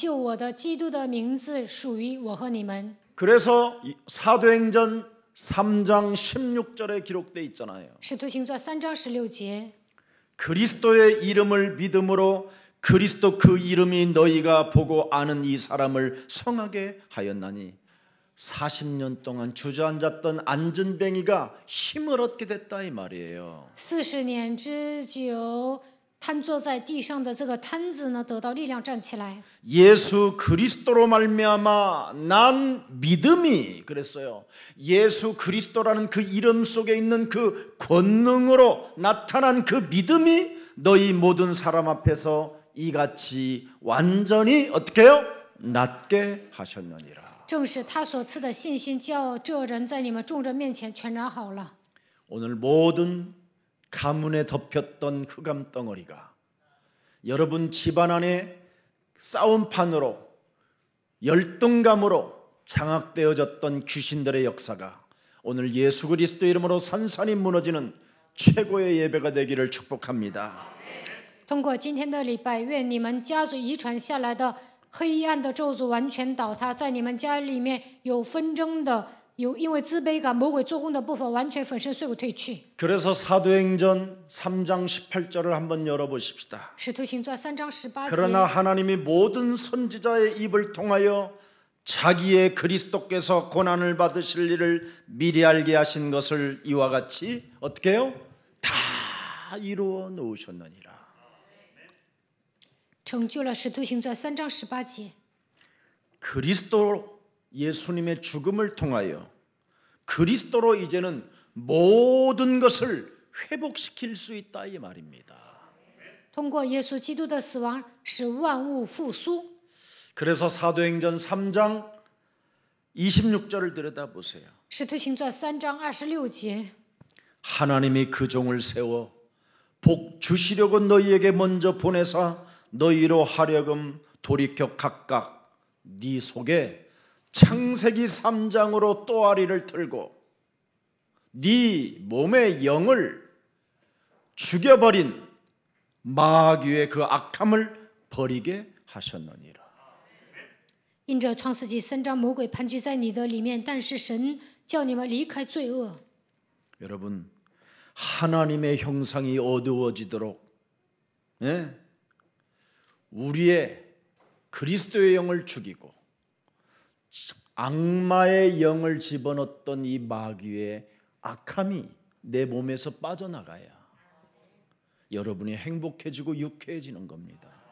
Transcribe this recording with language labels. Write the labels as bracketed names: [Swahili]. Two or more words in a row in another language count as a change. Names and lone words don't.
[Chinese] 愿拯救我的基督的名字属于我和你们。 [Korean] 그래서 사도행전 3장 16절에 기록되어 있잖아요. [Chinese] 使徒行传3章16节， [Korean] 그리스도의 이름을 믿음으로 그리스도 그 이름이 너희가 보고 아는 이 사람을 성하게 하였나니 40년 동안 주저앉았던 안전뱅이가 힘을 얻게 됐다 이 말이에요. [Chinese] 40 年之久，瘫坐在地上的这个瘫子呢，得到力量站起来。 [Korean] 예수 그리스도로 말미암아 난 믿음이 그랬어요. 예수 그리스도라는 그 이름 속에 있는 그 권능으로 나타난 그 믿음이 너희 모든 사람 앞에서 이같이 완전히 어떻게 해요? 낫게 하셨느니라. [Chinese] 正是他所赐的信心，叫这人在你们众人面前全然好了。 [Korean] 오늘 모든 가문에 덮였던 흑암 덩어리가 여러분 집안 안에 싸움판으로 열등감으로 장악되어졌던 귀신들의 역사가 오늘 예수 그리스도 이름으로 산산이 무너지는 최고의 예배가 되기를 축복합니다. [Chinese] 通过今天的礼拜，愿你们家族遗传下来的黑暗的咒诅完全倒塌，在你们家里面有纷争的、有因为自卑感、魔鬼做工的部分完全粉身碎骨退去。 [Korean] 그래서 사도행전 3장 18절을 한번 열어보십시다. [Chinese] 使徒行传3章18 그러나 节， [Korean] 하나님이 모든 선지자의 입을 통하여 자기의 그리스도께서 고난을 받으실 일을 미리 알게 하신 것을 이와 같이 어떻게 해요? 다 이루어 놓으셨느니라. [Chinese] 成就了使徒行传3章18节。 [Korean] 그리스도 예수님의 죽음을 통하여 그리스도로 이제는 모든 것을 회복시킬 수 있다 이 말입니다. [Chinese] 通过耶稣基督的死亡，使万物复苏。 [Korean] 그래서 사도행전 3장 26절을 들여다보세요. [Chinese] 使徒行传3章26节， [Korean] 하나님이 그 종을 세워 복 주시려고 너희에게 먼저 보내사 너희로 하려금 돌이켜 각각 네 속에 창세기 3장으로 또아리를 틀고 네 몸의 영을 죽여버린 마귀의 그 악함을 버리게 하셨느니라. [Chinese] 因着创世纪3章，魔鬼盘踞在你的里面，但是神叫你们离开罪恶。 [Korean] 여러분 하나님의 형상이 어두워지도록 우리의 그리스도의 영을 죽이고 악마의 영을 집어넣었던 이 마귀의 악함이 내 몸에서 빠져나가야 여러분이 행복해지고 유쾌해지는 겁니다.